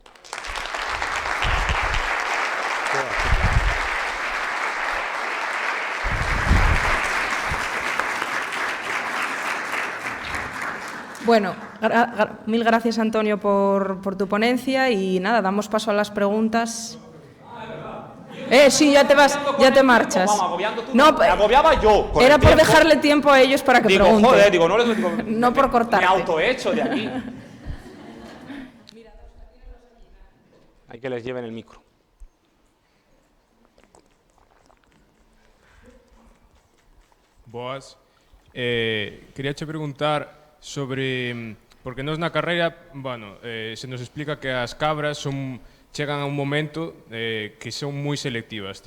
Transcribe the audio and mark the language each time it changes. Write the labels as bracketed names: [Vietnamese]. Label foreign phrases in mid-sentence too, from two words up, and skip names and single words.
[Spanish] Bueno, mil gracias, Antonio, por tu ponencia y nada, damos paso a las preguntas. Sí, ya te vas, ya te marchas. No, me agobiaba yo. Era por dejarle tiempo a ellos para que pregunten. Joder, digo, no les digo. No por cortarte. Me autohecho de aquí. Hay que les lleven el micro. [Galician] Boas. Quería te preguntar sobre, porque nós na carreira, bueno, se nos explica que as cabras chegan a un momento que son moi selectivas.